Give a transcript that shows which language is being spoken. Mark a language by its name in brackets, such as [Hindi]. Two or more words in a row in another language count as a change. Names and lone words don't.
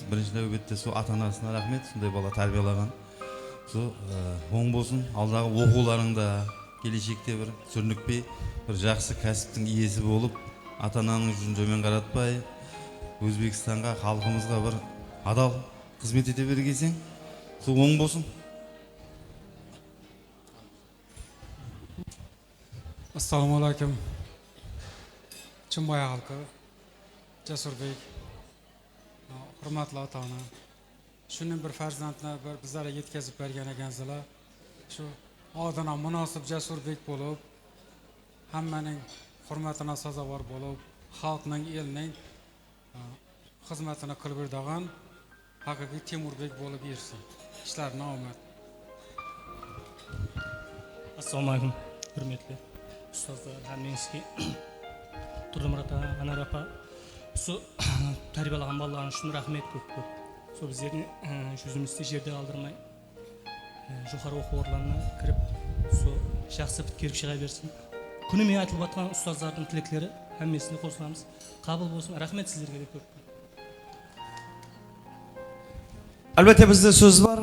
[Kara-Kalpak] Бірінші нәубетте сол ата-анасына рахмет, сондай бала тәрбиелаған. Оң болсын, алдағы оқуларыңда келешекте бір сүрінікпей, бір жақсы кәсіптің иесі болып, ата-ананың жүзін төмен қаратпай, Өзбекстанға, халқымызға бір адал қызмет ете бергенсең, сол оң болсын. Ассалаумағалейкум. Чынбай халқы, Жасурбек, құрметті ата-ана. [Uzbek] Шунun bir farzandni bizlarga yetkazib bergan ekansizlar. Shu odana munosib Jasurbek bo'lib, hammaning hurmatini sazovor bo'lib, xalqning, elning xizmatini qilib bergan haqiqiy Temurbek bo'lib yursin. Ishlarni omad. Assalomu alaykum, hurmatli ustozlar, hammangizga Turdimurat aka, Anar opa, shu tarbiyalagan bolalarga shunday rahmat ko'p. [Kara-Kalpak] Сол біздердің жүзімізді жерде алдырмай, жоғары оқу орындарына кіріп, сол жақсы біткеріп шыға берсін. Күнімен айтылып жатқан ұстаздардың тілектері әммесіне қосыламыз. Қабыл болсын. Рахмет сіздерге де көп. Әлбетте бізде сөз бар.